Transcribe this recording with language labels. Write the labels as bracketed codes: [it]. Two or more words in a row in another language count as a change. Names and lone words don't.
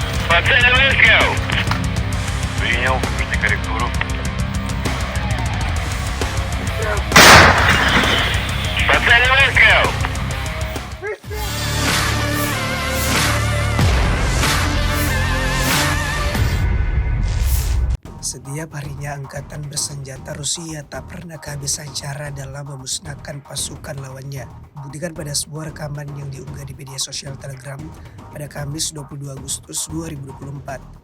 [ru] По цели выстрел! Принял, ждите корректуру. По цели выстрел! [id] Setiap harinya angkatan bersenjata Rusia tak pernah kehabisan cara dalam memusnahkan pasukan lawannya. Buktikan pada sebuah rekaman yang diunggah di media sosial Telegram pada Kamis 22 Agustus 2024.